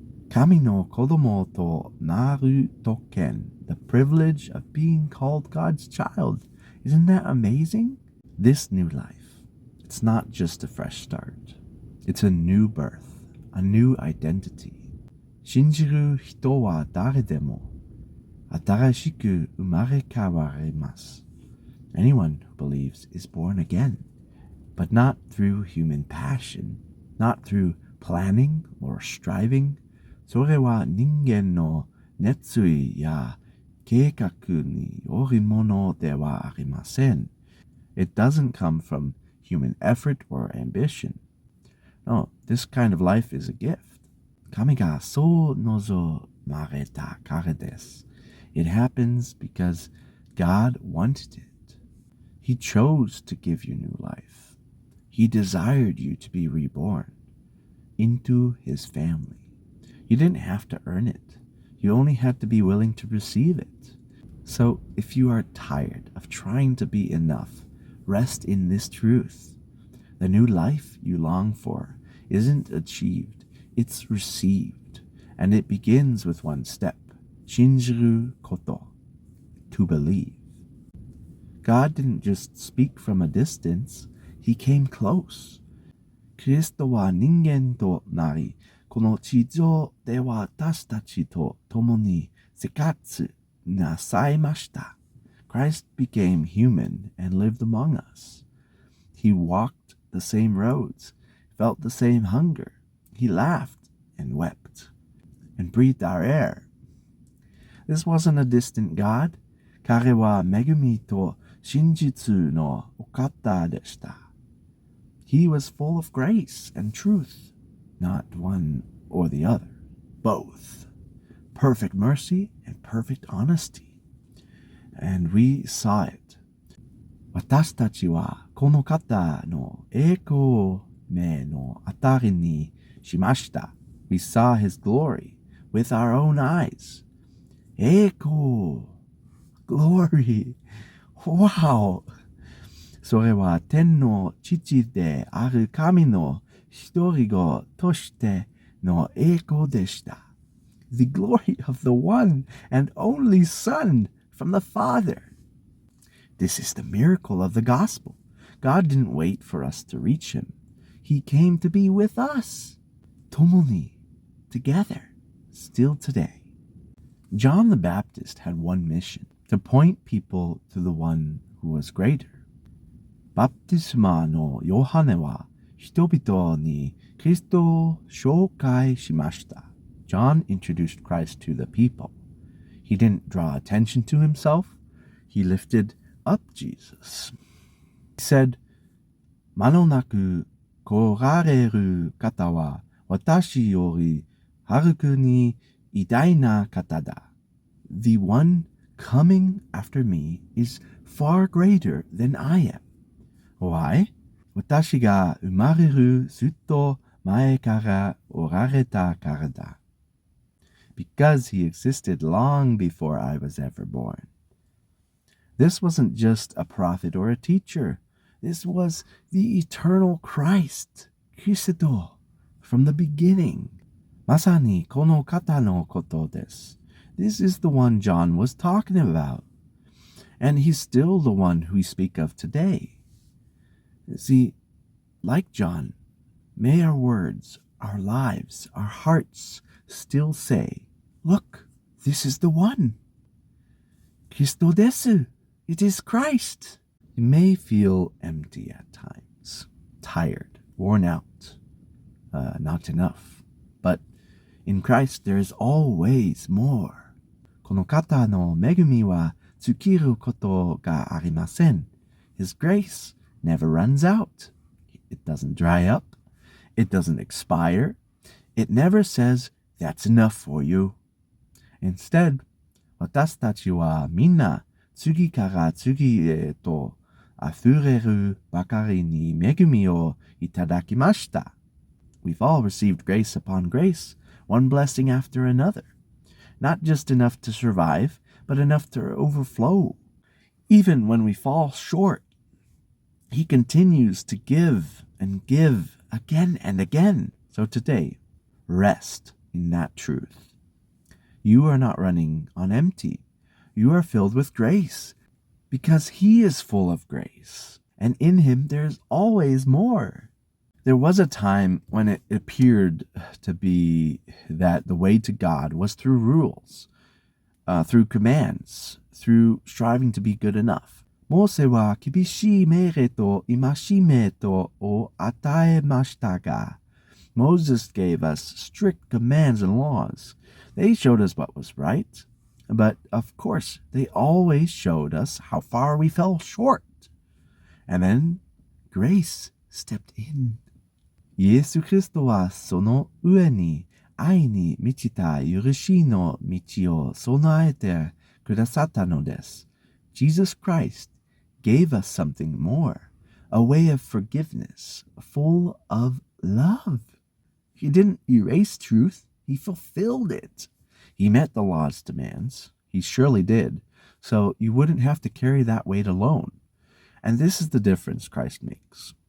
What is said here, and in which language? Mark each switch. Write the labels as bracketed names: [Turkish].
[Japanese] Kami no kodomo to naru token, [English] the privilege of being called God's child. Isn't that amazing? This new life, it's not just a fresh start. It's a new birth, a new identity. [Japanese] 信じる人は誰でも新しく生まれ変われます。 [English] Anyone who believes is born again, but not through human passion, not through planning or striving. [Japanese] それは人間の熱意や計画によるものではありません。 [English] It doesn't come from human effort or ambition. No, this kind of life is a gift. [Japanese] 神がそう望まれたからです。 [English] It happens because God wanted it. He chose to give you new life. He desired you to be reborn into his family. You didn't have to earn it. You only had to be willing to receive it. So if you are tired of trying to be enough, rest in this truth. The new life you long for isn't achieved, it's received. And it begins with one step. [Japanese] Shinjiru koto. [English] To believe. God didn't just speak from a distance, he came close. [Japanese] キリストは人間となり、この地上で私たちと共に生活なさいました。 [English] Christ became human and lived among us. He walked the same roads, felt the same hunger. He laughed and wept and breathed our air. This wasn't a distant God. [Japanese] 彼は恵みと真実のお方でした。 [English] He was full of grace and truth, not one or the other, both. Perfect mercy and perfect honesty. And we saw it. [Japanese] 私たちはこの方の栄光を目の当たりにしました。 [English] We saw his glory with our own eyes. 栄光 Glory. Wow. [Japanese] それは天の父である神の一人子としての栄光でした。 [English] The glory of the one and only Son from the Father. This is the miracle of the gospel. God didn't wait for us to reach him. He came to be with us. 共に together, still today. John the Baptist had one mission, to point people to the one who was greater. [Japanese] バプテスマのヨハネは人々にキリストを紹介しました。 [English] John introduced Christ to the people. He didn't draw attention to himself. He lifted up Jesus. He said, [Japanese] 間もなく来られる方は私よりはるかに偉大な方だ。 [English] The one coming after me is far greater than I am. Why? [Japanese] 私が生まれるずっと前からおられたからだ。 [English] Because he existed long before I was ever born. This wasn't just a prophet or a teacher. This was the eternal Christ, Kristo, from the beginning. [Japanese] まさにこの方のことです。 [English] This is the one John was talking about. And he's still the one we speak of today. See, like John, may our words, our lives, our hearts still say, look, this is the one. [Japanese] Christo desu. [English] It is Christ. You may feel empty at times, tired, worn out, not enough. But in Christ there is always more. [Japanese] この方の恵みは尽きることがありません。 [English] His grace never runs out. It doesn't dry up. It doesn't expire. It never says, that's enough for you. [Japanese] Instead, 私たちはみんな次から次へと溢れるばかりに恵みをいただきました。 [English] We've all received grace upon grace, one blessing after another. Not just enough to survive, but enough to overflow. Even when we fall short, he continues to give and give again and again. So today, rest in that truth. You are not running on empty. You are filled with grace because he is full of grace. And in him, there's always more. There was a time when it appeared to be that the way to God was through rules, through commands, through striving to be good enough. [Japanese] モーセは厳しい命令と戒めとを与えましたが、 [English] Moses gave us strict commands and laws. They showed us what was right, but of course, they always showed us how far we fell short. And then grace stepped in. [Japanese] イエス・キリストはその上に愛に満ちた許しの道を備えてくださったのです。 [English] Jesus Christ gave us something more, a way of forgiveness, full of love. He didn't erase truth, he fulfilled it. He met the law's demands. He surely did. So you wouldn't have to carry that weight alone. And this is the difference Christ makes.